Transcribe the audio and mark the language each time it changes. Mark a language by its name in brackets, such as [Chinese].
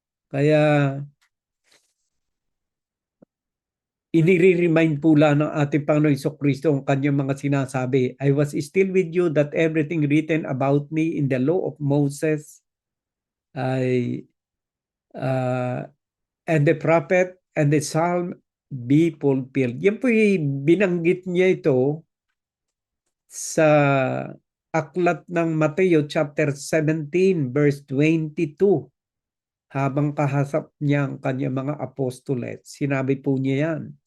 [Filipino] Kaya inire-remind po lang ng ating Panginoon Jesucristo ang kanyang mga sinasabi. [English] I was still with you, that everything written about me in the law of Moses and the prophet and the psalm be fulfilled. [Filipino] Yan po binanggit niya ito sa aklat ng Mateo chapter 17 verse 22. Habang kahasap niya ang kanyang mga apostoles, sinabi po niya yan.